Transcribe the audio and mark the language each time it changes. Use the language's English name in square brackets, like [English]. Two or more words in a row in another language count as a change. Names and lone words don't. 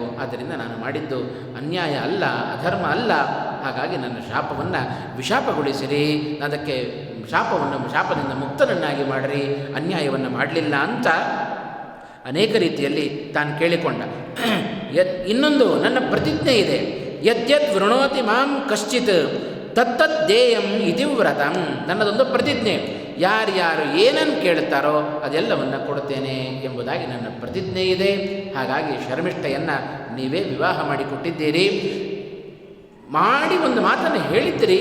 [Kannada] ಆದ್ದರಿಂದ ನಾನು ಮಾಡಿದ್ದು ಅನ್ಯಾಯ ಅಲ್ಲ, ಅಧರ್ಮ ಅಲ್ಲ. ಹಾಗಾಗಿ ನನ್ನ ಶಾಪವನ್ನು ವಿಶಾಪಗೊಳಿಸಿರಿ, ಅದಕ್ಕೆ ಶಾಪದಿಂದ ಮುಕ್ತನನ್ನಾಗಿ ಮಾಡಿರಿ, ಅನ್ಯಾಯವನ್ನು ಮಾಡಲಿಲ್ಲ ಅಂತ ಅನೇಕ ರೀತಿಯಲ್ಲಿ ತಾನು ಕೇಳಿಕೊಂಡ. ಇನ್ನೊಂದು ನನ್ನ ಪ್ರತಿಜ್ಞೆ ಇದೆ. [Sanskrit] ಯದ್ಯದ್ ವೃಣೋತಿ ಮಾಂ ಕಶ್ಚಿತ್ ತತ್ತದ್ದೇಯಂ ಇತಿವ್ರತಂ. [Kannada] ನನ್ನದೊಂದು ಪ್ರತಿಜ್ಞೆ, ಯಾರ್ಯಾರು ಏನನ್ನು ಕೇಳುತ್ತಾರೋ ಅದೆಲ್ಲವನ್ನು ಕೊಡುತ್ತೇನೆ ಎಂಬುದಾಗಿ ನನ್ನ ಪ್ರತಿಜ್ಞೆ ಇದೆ. ಹಾಗಾಗಿ ಶರ್ಮಿಷ್ಠೆಯನ್ನು ನೀವೇ ವಿವಾಹ ಮಾಡಿಕೊಟ್ಟಿದ್ದೀರಿ, ಮಾಡಿ ಒಂದು ಮಾತನ್ನು ಹೇಳಿದ್ದೀರಿ.